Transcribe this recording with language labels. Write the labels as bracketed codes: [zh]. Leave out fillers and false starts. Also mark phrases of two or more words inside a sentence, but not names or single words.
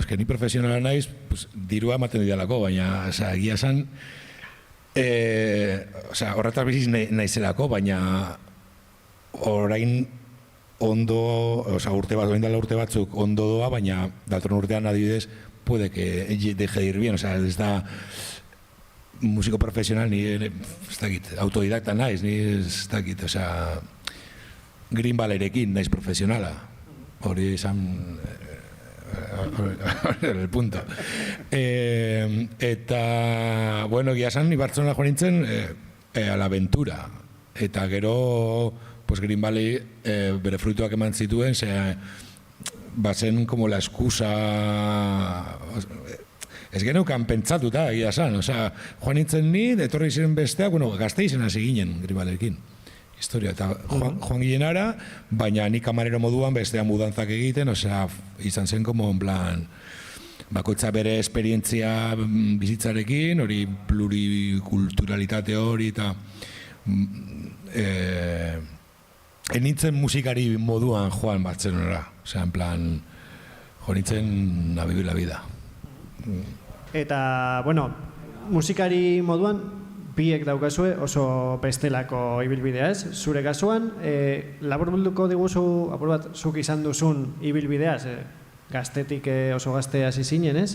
[eu] Ni profesionala naiz, dirua ematen didalako, baina egia esan, horretaz biziz naizelako, baina orain ondo, urte batzuk ondo doa, baina datorren urtean adibidez, [es] puede que deje de ir bien, [eu] ez da musiko profesional, ni ez dakit, autodidakta naiz, ni ez dakit, Green Ballerekin naiz profesionala. Hori izan [es] el punto. [eu] Eta, egia esan, ni Bartzelona joan nintzen [es] a la aventura. [eu] Eta gero, Green Valley bere fruituak eman zituen, bazen [es] como la excusa... [eu] Ez geneukan pentsatuta, egia esan. Joan nintzen ni, etorri ziren besteak, Gasteizen hasi ginen Green Valleyrekin. Historia, eta joan ginen ara, baina nik kamarero moduan bestean mudantzak egiten, izan zen [es] como en plan, [eu] bakoitza bere esperientzia bizitzarekin, hori plurikulturalitate hori, eta nintzen musikari moduan joan Bartzelonara, [es] en plan, [eu] joan nintzen [es] a vivir la vida. [eu] Eta, musikari moduan, biek daukazue oso bestelako ibilbidea ez. Zure kasuan, laburbulduko diguzu, apur bat, zuk izan duzun ibilbidea, gaztetik oso gazte hasi zinen, ez?